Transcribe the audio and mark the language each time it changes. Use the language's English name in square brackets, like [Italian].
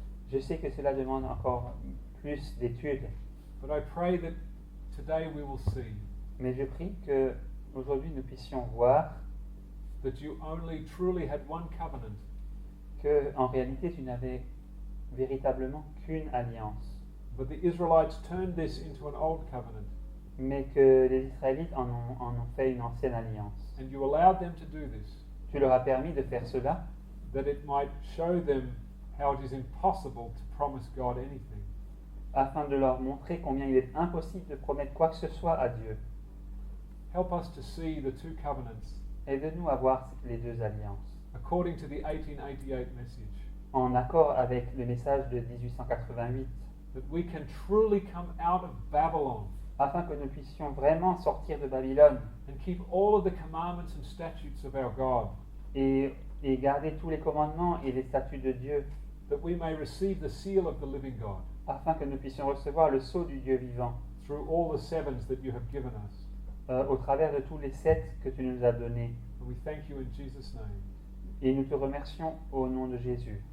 [French] Je sais que cela demande encore plus d'études, [English] but I pray that today we will see [French] mais je prie que aujourd'hui nous puissions voir [English] that you only truly had one covenant, [French] que en réalité tu n'avais véritablement qu'une alliance, [English] but the Israelites turned this into an old covenant, [French] mais que les Israélites en ont fait une ancienne alliance. [English] and you allowed them to do this, [French] Tu leur as permis de faire cela [English] that it might show them how it is impossible to promise God anything. [French] afin de leur montrer combien il est impossible de promettre quoi que ce soit à Dieu. [English] Help us to see the two covenants [French] Aide-nous à voir les deux alliances [English] according to the 1888 message, [French] en accord avec le message de 1888, [English] that we can truly come out of Babylon [French] afin que nous puissions vraiment sortir de Babylone [English] and keep all of the commandments and statutes of our God, [French] et garder tous les commandements et les statuts de Dieu, [English] that we may receive the seal of the living God [French] afin que nous puissions recevoir le sceau du Dieu vivant [English] through all the sevens that you have given us. [French] au travers de tous les 7 que tu nous as donnés. [English] And we thank you in Jesus' name. [French] Et nous te remercions au nom de Jésus.